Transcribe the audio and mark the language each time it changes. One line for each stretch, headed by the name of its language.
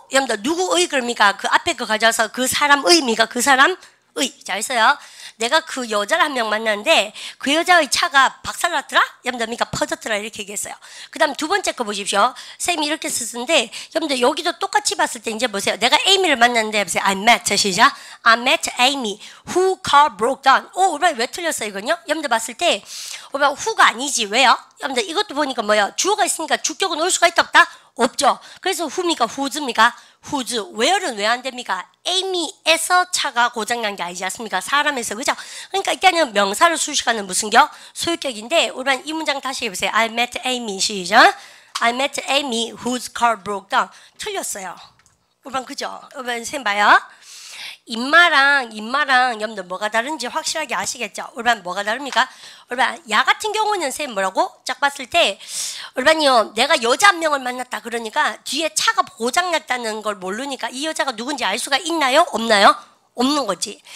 Korean: 여러분들 누구의 그럽니까? 그 앞에 거 가져와서 그 사람의입니까? 그 사람의. 잘 써요. 내가 그 여자를 한 명 만났는데 그 여자의 차가 박살났더라? 여러분들 퍼졌더라 이렇게 얘기했어요. 그 다음 두 번째 거 보십시오. 쌤이 이렇게 썼는데 여러분들 여기도 똑같이 봤을 때 이제 보세요. 내가 에이미를 만났는데 보세요.
English: I met
Korean: 시작.
English: I met Amy who car broke down.
Korean: 오, 우리 왜 틀렸어요 이건요? 여러분들 봤을 때 우리 who가 아니지. 왜요? 여러분들 이것도 보니까 뭐야? 주어가 있으니까 주격은 올 수가 있다 없다? 없죠. 그래서 who입니까? who's입니까? whose. where는 왜 안 됩니까? Amy에서 차가 고장난 게 아니지 않습니까? 사람에서. 그죠? 그러니까 일단은 명사를 수식하는 무슨 격? 소유격인데 우리는 이 문장 다시 해보세요.
English: I met Amy.
Korean: 시작.
English: I met Amy whose car broke down.
Korean: 틀렸어요. 우리는 그죠? 우리는 쌤 봐요. 인마랑 여러분들 뭐가 다른지 확실하게 아시겠죠? 우리반 뭐가 다릅니까? 우리반 야 같은 경우는 쌤 뭐라고? 짝 봤을 때 우리반이요 내가 여자 한 명을 만났다 그러니까 뒤에 차가 고장났다는 걸 모르니까 이 여자가 누군지 알 수가 있나요? 없나요? 없는 거지.